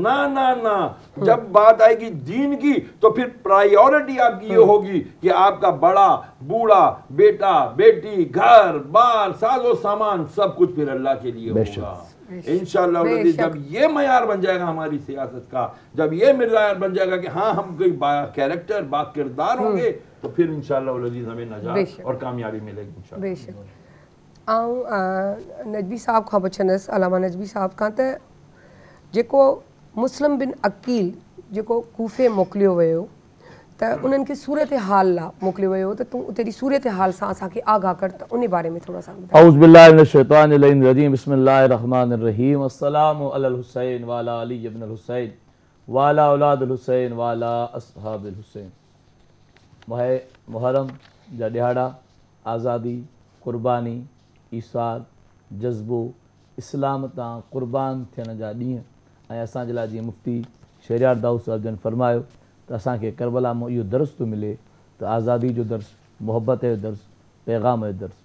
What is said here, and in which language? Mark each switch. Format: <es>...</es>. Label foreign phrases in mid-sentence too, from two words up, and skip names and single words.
<ur>نہ جب بات آئے گی دین کی تو پھر پرائیورٹی آپ کی یہ ہوگی کہ آپ کا بڑا بوڑھا, بیٹا بیٹی, گھر بار, ساز و سامان سب کچھ پھر اللہ کے لیے ہوگا</ur> <ar>انشاءاللہ.</ar> <ur>جب یہ معیار بن جائے گا ہماری سیاست کا, جب یہ معیار بن جائے گا کہ ہاں ہم کوئی با کیریکٹر با کردار ہوں گے, تو پھر</ur> <ar>انشاءاللہ العزیز</ar> <ur>ہمیں نجات اور کامیابی ملے گی</ur> <ar>انشاءاللہ.</ar> <ur>بے شک.</ur> <sd>نجبی صاحب खां पुछंदसि, अलामा नजबी साहब खां, त जेको मुस्लिम बिन अकील जेको कूफे मोकिलियो वियो त उन्हनि खे सूरत हाल लाइ मोकिलियो वियो, त तूं उते जी सूरत हाल सां असांखे आगाह कर, त उन बारे में थोरा सा ॿुधाए.</sd> <ar>أعوذ بالله من الشيطان الرجيم، بسم الله الرحمن الرحيم. السلام على الحسين وعلى علي بن الحسين وعلى أولاد الحسين وعلى أصحاب الحسين.</ar> <sd>मुहर्रम जा ॾिहाड़ा, आज़ादी, क़ुर्बानी, ईसार, जज़्बो, इस्लाम तां क़ुर्बान थियण जा ॾींहं. ऐं असांजे लाइ जीअं मुफ़्ती शहरियार दाऊद साहिब जन फरमायो त असांखे करबला मां इहो दर्स थो मिले त आज़ादी जो दर्स, मुहबत जो दर्स, पैगाम जो दर्स.</sd>